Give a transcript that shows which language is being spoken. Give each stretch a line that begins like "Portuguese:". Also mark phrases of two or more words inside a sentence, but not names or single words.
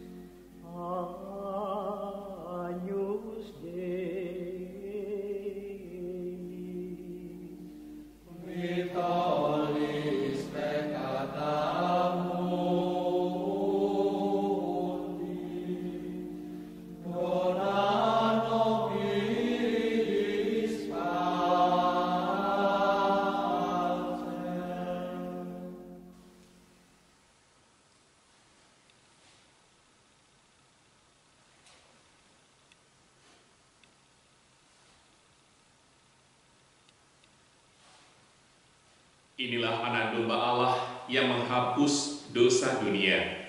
Latin: Agnus Dei, qui tollis peccata mundi, dona nobis pacem.
Indonesian: Inilah anak domba Allah yang menghapus dosa dunia.